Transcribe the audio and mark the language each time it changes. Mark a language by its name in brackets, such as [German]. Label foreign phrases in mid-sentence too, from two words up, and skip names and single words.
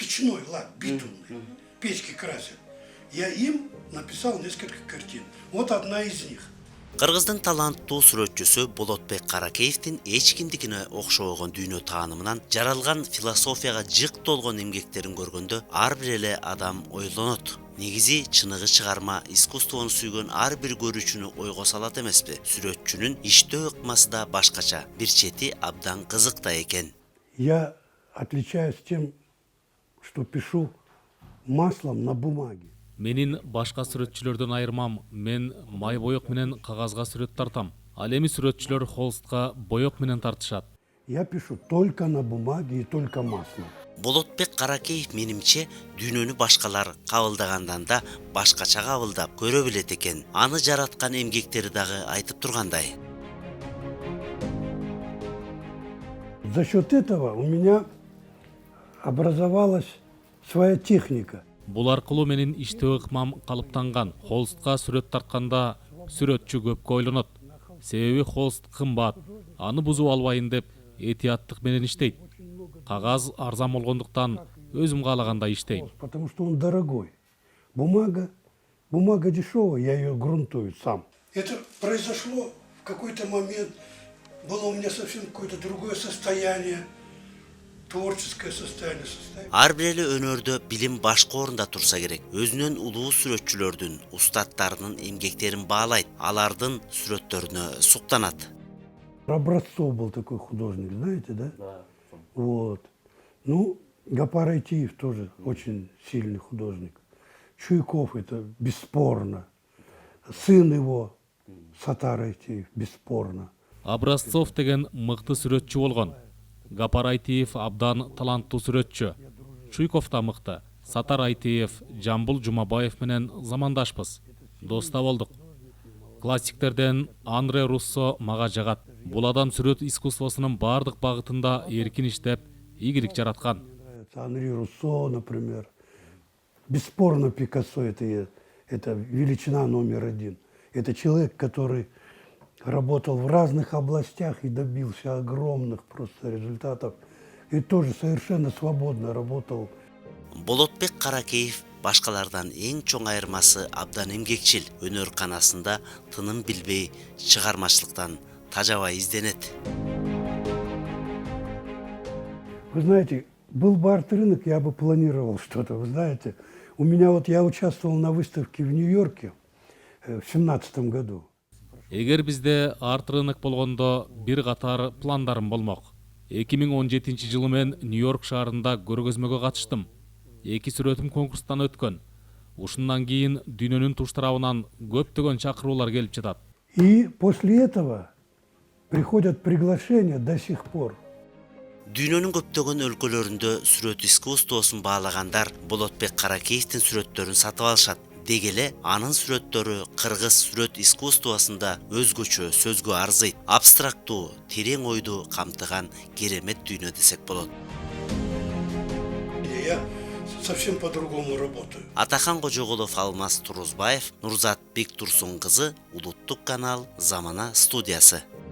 [Russian] ручной лак, битумный, печки красят. Я им написал несколько картин. Вот одна из них. [Kyrgyz] Кыргыздын таланттуу сүрөтчүсү Болотбек Каракеевдин эч кимдикине окшобогон дүйнө таанымынан жаралган философияга жык толгон эмгектерин көргөндө ар бир эле адам ойлонот. Негизи чыныгы чыгарма искусствону сүйгөн ар бир көрүүчүнү ойго салат эмеспи? Сүрөтчүнүн иштөө ыкмасы да башкача, бир чети абдан кызык да экен. [Russian] Я отличаюсь тем, что пишу маслом на бумаге. [Kyrgyz] Менин башка сүрөтчүлөрдөн айырмам, мен май боек менен кагазга сүрөт тартам. Ал эми сүрөтчүлөр холстка боек менен тартышат. [Russian] Я пишу только на бумаге и только маслом. [Kyrgyz] Болотбек Каракеев менимче дүйнөнү башкалар кабылдагандан да башкача кабылдап көрө билет экен. Аны жараткан эмгектери дагы айтып тургандай. [Russian] За счет этого у меня образовалась своя техника. [Kyrgyz] Бул аркылуу менин иштөө ыкмам калыптанган. Холстка сүрөт тартканда сүрөтчү көпкө ойлонот. Себеби холст кымбат. Аны бузуп албайын деп этияттык менен иштейт. Кагаз арзан болгондуктан өзүм каалагандай иштейм. [Russian] Потому что он дорогой. Бумага дешевая, я ее грунтую сам. Это произошло в какой-то момент. Было у меня совсем какое-то другое состояние. Творческое состояние. [Kyrgyz] Ар бир эле өнөрдө билим башка орунда турса керек. Өзүнөн улуу сүрөтчүлөрдүн, устаттарынын эмгектерин баалайт, алардын сүрөттөрүнө суктанат. [Russian] Образцов был такой художник, знаете, да? Да. Вот. Ну, Гапар Айтиев тоже очень сильный художник. Чуйков это бесспорно. Сын его, Сатар Айтиев, бесспорно. [Kyrgyz] Образцов деген мыкты сүрөтчү болгон. Гапар Айтиев абдан таланттуу сүрөтчү. Чуйков да мыкты. Сатар Айтиев, Жамбыл Жумабаев менен замандашпыз. Доста болдук. Классиктерден Андре Руссо мага жагат. Бул адам сүрөт искусствосунун бардык багытында эркин иштеп, ийгилик жараткан. [Russian] Анри Руссо, например. Бесспорно Пикассо это величина номер один. Это человек, который работал в разных областях и добился огромных просто результатов. И тоже совершенно свободно работал. [Kyrgyz] Болотбек Каракеев башкалардан эң чоң айырмасы абдан эмгекчил. Өнөр канасында тыным билбей, чыгармачылыктан тажабай изденет. [Russian] Вы знаете, был бы арт-рынок, я бы планировал что-то. Вы знаете, я участвовал на выставке в Нью-Йорке в 2017 году. [Kyrgyz] Эгер бизде [Russian] арт рынок [Kyrgyz] болгондо бир катар пландарым болмок. 2017 жылы мен Нью-Йорк шаарында көргөзмөгө катыштым. 2 сүрөтүм конкурстан өткөн. Ушундан кийин дүйнөнүн туш тарабынан көптөгөн чакыруулар келип жатат. [Russian] И после этого приходят приглашения до сих пор. [Kyrgyz] Дүйнөнүн көптөгөн өлкөлөрүндө сүрөт искусствосун баалагандар Болотбек Каракеевдин сүрөттөрүн сатып алышат. Дегеле анын сүрөттөрү кыргыз сүрөт искусствосунда өзгөчө, сөзгө арзыйт, абстрактуу, терең ойду камтыган керемет дүйнө десек болот. [Russian] Я совсем по-другому работаю. [Kyrgyz] Атахан Кожоголов, Алмаз Турузбаев, Нурзат Бектурсун кызы, Улуттук канал, Замана студиясы.